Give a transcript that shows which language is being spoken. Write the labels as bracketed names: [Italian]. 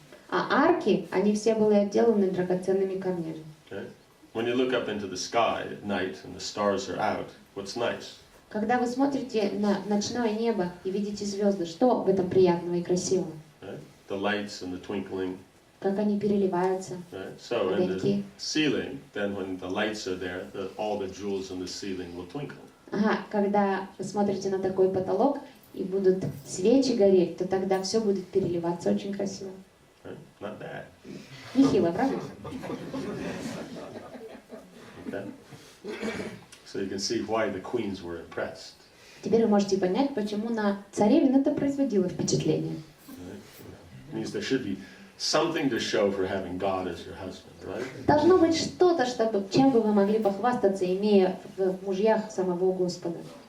[Russian] А арки, они все были отделаны драгоценными камнями. [English] Okay? When you look up into the sky at night and the stars are out, what's nice? [Russian] Когда вы смотрите на ночное небо и видите звезды, что в этом приятного и красивого? [English] Right? The lights and the twinkling. [Russian] Как они переливаются. [English] Right? So in the ceiling, then when the lights are there, all the jewels in the ceiling will twinkle. [Russian] Ага, когда вы смотрите на такой потолок и будут свечи гореть, то тогда все будет переливаться очень красиво. [English] Right? Not bad. [Russian] Нехило, правда? [English] Okay? So you can see why the queens were impressed. [Russian] Теперь вы можете понять, почему на царевин это производило впечатление. [English] Right? It means there should be something to show for having God as your husband, right? [Russian] Должно быть что-то, чтобы, чем бы вы могли похвастаться, имея в мужьях самого Господа.